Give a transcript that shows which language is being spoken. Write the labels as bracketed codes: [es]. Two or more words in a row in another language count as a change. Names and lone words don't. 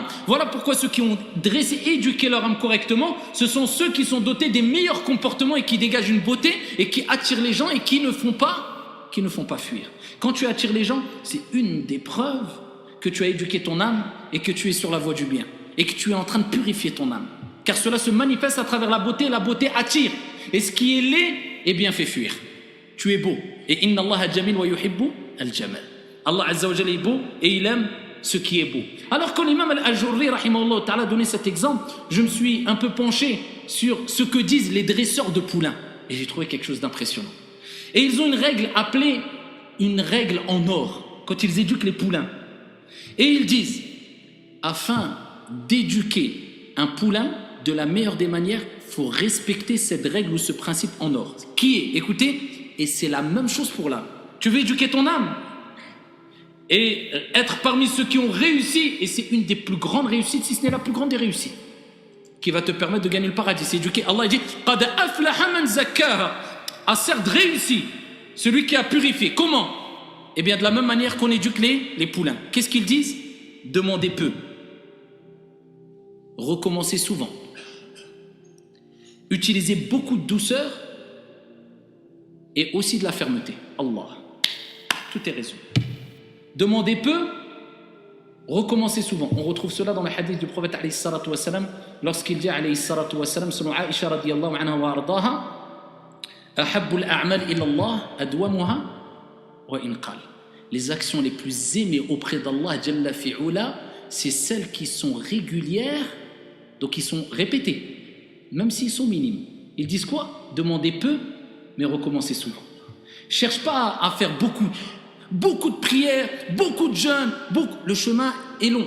[fr] Voilà pourquoi ceux qui ont dressé et éduqué leur âme correctement, ce sont ceux qui sont dotés des meilleurs comportements et qui dégagent une beauté et qui attirent les gens et qui ne font pas fuir. Quand tu attires les gens, c'est une des preuves que tu as éduqué ton âme et que tu es sur la voie du bien et que tu es en train de purifier ton âme. Car cela se manifeste à travers la beauté attire. Et ce qui est laid, eh bien, fait fuir. Tu es beau. [ar] Et إن الله جميل ويحب الجمال. [fr] Allah [ar] عز وجل [fr] est beau et il aime ce qui est beau. Alors quand l'imam al-Ajurri, [ar] رحمه الله تعالى, [fr] a donné cet exemple, je me suis un peu penché sur ce que disent les dresseurs de poulains. Et j'ai trouvé quelque chose d'impressionnant. Et ils ont une règle appelée une règle en or, quand ils éduquent les poulains. Et ils disent, afin d'éduquer un poulain, de la meilleure des manières, il faut respecter cette règle ou ce principe en or. Qui est, écoutez, et c'est la même chose pour l'âme. Tu veux éduquer ton âme et être parmi ceux qui ont réussi, et c'est une des plus grandes réussites, si ce n'est la plus grande des réussites, qui va te permettre de gagner le paradis. C'est éduquer. Allah dit « [ar] قد أفلح من زكاها [fr] » a certes réussi, celui qui a purifié. Comment? Eh bien, de la même manière qu'on éduque les poulains. Qu'est-ce qu'ils disent? Demandez peu. Recommencez souvent. Utilisez beaucoup de douceur et aussi de la fermeté. Allah. Tout est résolu. Demandez peu, recommencez souvent. On retrouve cela dans le hadith du prophète [ar] عليه الصلاة والسلام, [fr] lorsqu'il dit [ar] عليه الصلاة والسلام, [fr] selon Aïcha [ar] رضي الله عنها وأرضاها, أحب الأعمال إلى الله أدومها وإن قل. [fr] Les actions les plus aimées auprès d'Allah [ar] جل في علاه, [fr] c'est celles qui sont régulières, donc qui sont répétées. même s'ils sont minimes. Ils disent quoi? Demandez peu, mais recommencez souvent. Cherche pas à faire beaucoup de prières, beaucoup de jeûnes, le chemin est long.